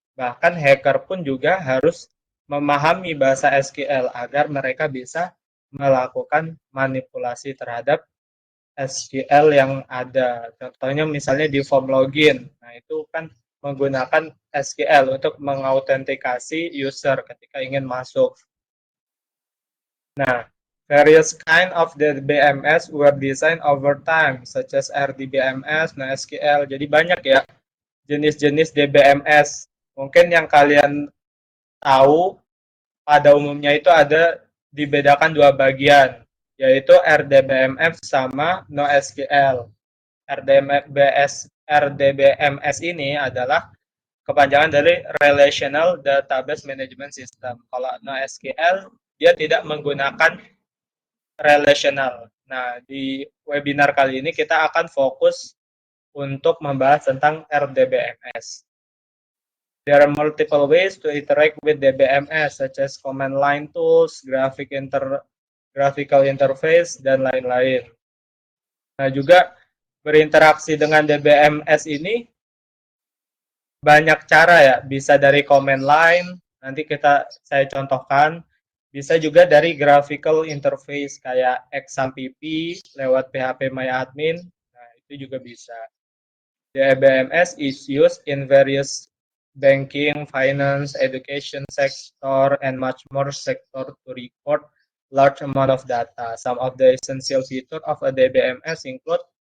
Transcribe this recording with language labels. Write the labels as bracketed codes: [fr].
[id] Bahkan hacker pun juga harus memahami bahasa SQL agar mereka bisa melakukan manipulasi terhadap SQL yang ada. Contohnya misalnya di form login. Nah, itu kan menggunakan SQL untuk mengautentikasi user ketika ingin masuk. [en] Nah, various kind of the BMS were designed over time, such as RDBMS, NoSQL. [id] Jadi banyak ya jenis-jenis DBMS. Mungkin yang kalian tahu pada umumnya itu ada dibedakan dua bagian, yaitu RDBMS sama NoSQL. RDBMS ini adalah kepanjangan dari Relational Database Management System. Kalau NoSQL, dia tidak menggunakan relational. Nah, di webinar kali ini kita akan fokus untuk membahas tentang RDBMS. [en] There are multiple ways to interact with DBMS, such as command line tools, graphical interface, [id] dan lain-lain. Nah, juga berinteraksi dengan DBMS ini banyak cara ya, bisa dari command line, nanti saya contohkan, bisa juga dari graphical interface kayak XAMPP lewat phpMyAdmin, nah itu juga bisa. [en] DBMS is used in various banking, finance, education sector, and much more sector to record large amount of data. Some of the essential feature of a DBMS include.